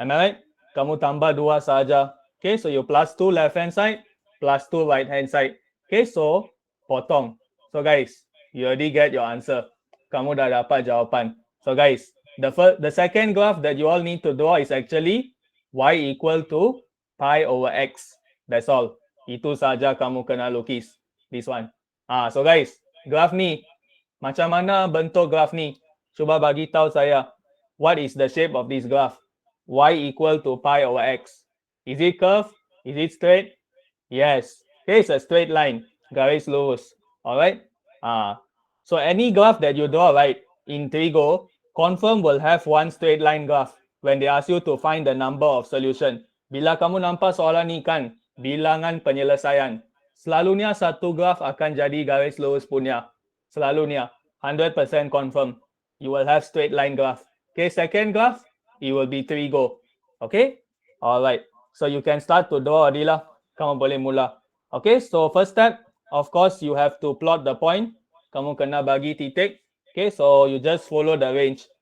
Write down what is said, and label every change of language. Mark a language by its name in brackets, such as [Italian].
[English] Am I right? [Malay] Kamu tambah 2 saja. [English] Okay, so you plus 2 left hand side, plus 2 right hand side. [Malay] Okay, so potong. [English] So guys, you already get your answer. [Malay] Kamu dah dapat jawapan. [English] So guys, the second graph that you all need to draw is actually y equal to pi over x. That's all. [Malay] Itu saja kamu kena lukis. [English] This one. So guys, [Malay] graph ni, macam mana bentuk graph ni? Cuba bagi tahu saya, [English] what is the shape of this graph? Y equal to pi over x. Is it curved? Is it straight? Yes. Okay, it's a straight line. [Malay] Garis lurus. [English] Alright? So any graph that you draw, right, in trigo, confirm will have one straight line graph when they ask you to find the number of solution. [Malay] Bila kamu nampak soalan ni kan, bilangan penyelesaian. Selalunya satu graph akan jadi garis lurus punya. Selalunya, 100% confirm. [English] You will have straight line graph. Okay, second graph, it will be trigo. Okay? Alright. So you can start to draw Adila. [Malay] Kamu boleh mula. [English] Okay, so first step, of course, you have to plot the point. [Malay] Kamu kena bagi titik. [English] Okay, so you just follow the range.